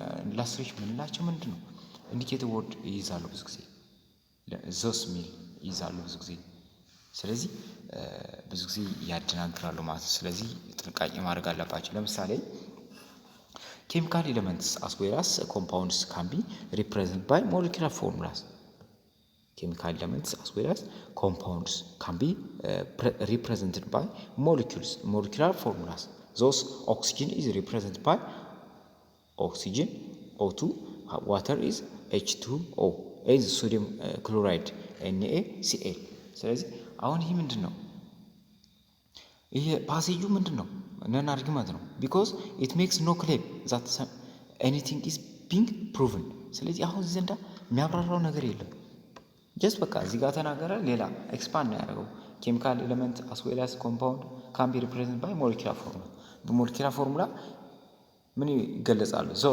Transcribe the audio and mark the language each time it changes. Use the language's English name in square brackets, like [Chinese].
[Amharic] ኢላስትሬሽን ምንላቸው ምንድነው ኢንዲኬቲቭ ወርድ ይዛሉ ብዙ ጊዜ ዞስ ሚል ይዛሉ ብዙ ጊዜ ስለዚህ ብዙ ጊዜ ያደናግራሉ ማለት ነው። ስለዚህ ጥንቃቄ ማድረግ አለባቸው። ለምሳሌ [English] chemical elements as well as compounds can be represented by molecular formulas. Chemical elements as well as compounds can be represented by molecular formulas. Thus oxygen is represented by oxygen, O2, water is H2O, is sodium chloride NaCl. [Amharic] ስለዚህ አሁን ይሄ ምንድነው? ይሄ ፓሴጁ ምንድነው? [English] ነን አርጊመንት ነው because it makes no claim that anything is being proven። [Amharic] ስለዚህ አሁን ዘንዳ የሚያብራራው ነገር የለም። [English] ጀስት [Amharic] በቃ እዚህ ጋር ተናገረ፣ ሌላ [English] ኤክስፓንድ [Amharic] ነው ያደረገው። [English] ኬሚካል ኤሌመንት as well as compound can be represented by molecular formula። [Amharic] በሞለኪውላር ፎርሙላ ምን ይገለጻሉ?